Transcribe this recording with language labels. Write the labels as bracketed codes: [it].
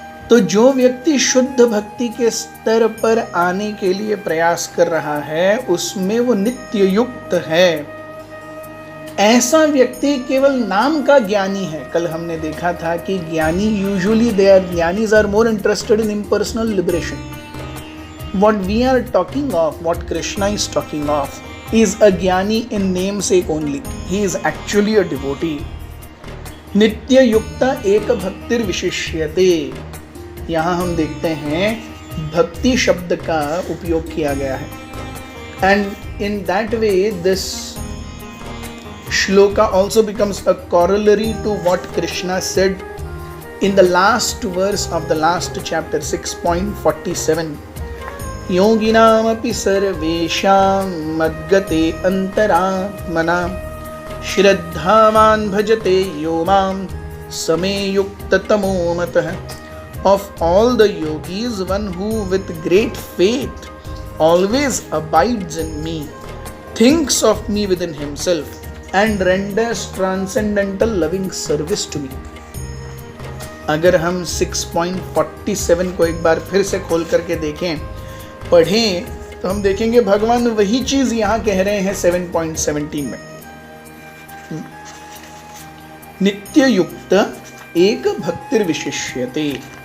[hi] तो जो व्यक्ति शुद्ध भक्ति के स्तर पर आने के लिए प्रयास कर रहा है, उसमें वो नित्य युक्त है. ऐसा व्यक्ति केवल नाम का ज्ञानी है. कल हमने देखा था कि ज्ञानी [en] Usually jnanis are more interested in impersonal liberation. What we are talking of, what Krishna is talking of, is a jnani in namesake only. He is actually a devotee. [sa] नित्य युक्त एक भक्तिर विशिष्यते. [hi] यहाँ हम देखते हैं भक्ति शब्द का उपयोग किया गया है. [en] And in that way, this shloka also becomes a corollary to what Krishna said in the last verse of the last chapter 6.47. [sa] योगिनामपि सर्वेषां मद्गते अंतरात्मना श्रद्धावान् भजते यो मां समे युक्ततमो मतः. [en] Of all the yogis, one who with great faith always abides in me, thinks of me within himself and renders transcendental loving service to me. [hi] अगर हम 6.47 को एक बार फिर से खोल करके देखें, पढ़ें, तो हम देखेंगे भगवान वही चीज यहां कह रहे हैं 7.17 में. [sa] नित्य युक्त एक भक्तिर विशिष्यते.